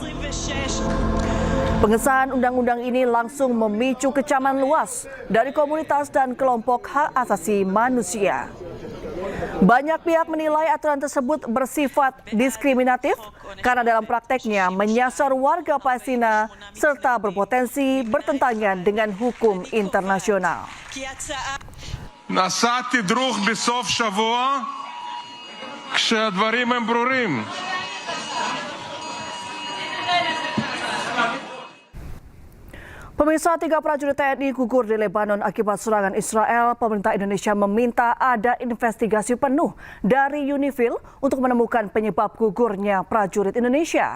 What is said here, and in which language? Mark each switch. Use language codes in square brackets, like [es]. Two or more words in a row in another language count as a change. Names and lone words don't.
[id] Pengesahan undang-undang ini langsung memicu kecaman luas dari komunitas dan kelompok hak asasi manusia. Banyak pihak menilai aturan tersebut bersifat diskriminatif karena dalam prakteknya menyasar warga Palestina serta berpotensi bertentangan dengan hukum internasional. [he] נסעתי דרוך בסוף שבוע כשהדברים הם ברורים. [id] Pemirsa, 3 prajurit TNI gugur di Lebanon akibat serangan Israel. Pemerintah Indonesia meminta ada investigasi penuh dari UNIFIL untuk menemukan penyebab gugurnya prajurit Indonesia.